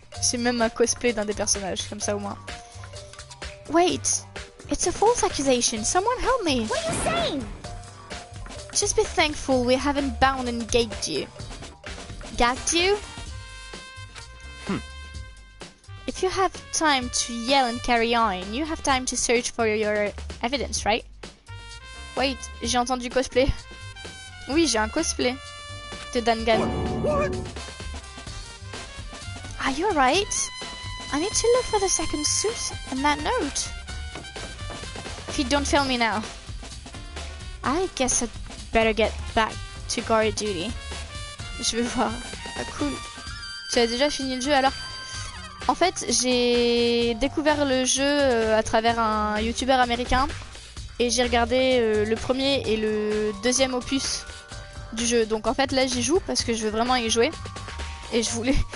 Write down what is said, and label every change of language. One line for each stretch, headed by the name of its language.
French: J'ai même un cosplay d'un des personnages, comme ça au moins.
English: Wait, it's a false accusation. Someone help me. What are you saying? Just be thankful we haven't bound and gagged you. Gagged you? you have time to yell and carry on, you have time to search for your evidence, right?
French: Wait, j'ai entendu cosplay. Oui, j'ai un cosplay de Dangan.
English: What? Are you alright? I need to look for the second suit and that note. If you don't fail me now. I guess I'd better get back to guard duty.
French: Je vais voir. Ah, cool. Tu as déjà fini le jeu alors? En fait, j'ai découvert le jeu à travers un youtubeur américain. Et j'ai regardé le premier et le deuxième opus du jeu. Donc en fait là j'y joue parce que je veux vraiment y jouer. Et je voulais...